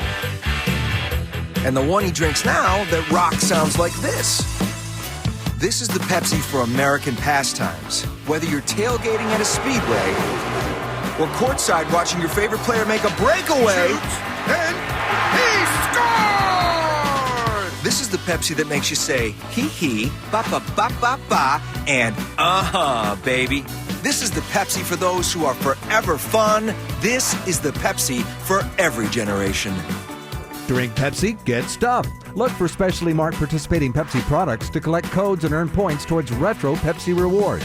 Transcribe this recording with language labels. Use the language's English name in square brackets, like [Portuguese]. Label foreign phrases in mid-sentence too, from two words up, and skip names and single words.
[English] And the one he drinks now that rock sounds like this. This is the Pepsi for American pastimes. Whether you're tailgating at a speedway or courtside watching your favorite player make a breakaway. Shoots, and he scored! This is the Pepsi that makes you say, hee, ba ba ba ba ba, and baby. This is the Pepsi for those who are forever fun. This is the Pepsi for every generation. Drink Pepsi, get stuffed. Look for specially marked participating Pepsi products to collect codes and earn points towards retro Pepsi rewards.